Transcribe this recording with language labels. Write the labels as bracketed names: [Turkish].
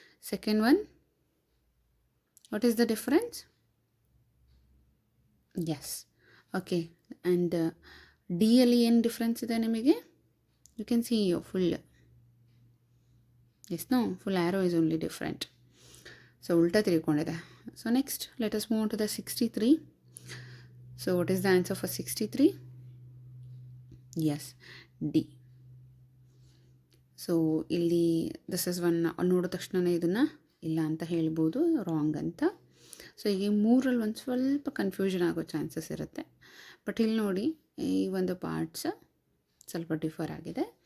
[English] Second one, what is the difference? Yes. Okay. [Kannada] And D ಅಲ್ಲಿ ಏನು difference ಇದೆ ನಿಮಗೆ? [English] You can see your full. Yes, no? Full arrow is only different. [Kannada] So ಉಲ್ಟಾ ತಿರ್ಕೊಂಡಿದೆ. [English] So next, let us move on to the 63. So what is the answer for 63? Yes, D. [Kannada] So ಇಲ್ಲಿ [English] this is one [Kannada] ನೋಡಿದ ತಕ್ಷಣ ಇದನ್ನು ಇಲ್ಲ ಅಂತ ಹೇಳ್ಬೋದು, wrong ಅಂತ. So ಈಗ 3ರಲ್ಲಿ ಒಂದು ಸ್ವಲ್ಪ ಕನ್ಫ್ಯೂಷನ್ ಆಗೋ ಚಾನ್ಸಸ್ ಇರುತ್ತೆ. ಬಟ್ ಇಲ್ಲಿ ನೋಡಿ ಈ ಒಂದು ಪಾರ್ಟ್ಸ್ ಸ್ವಲ್ಪ ಡಿಫರ್ ಆಗಿದೆ.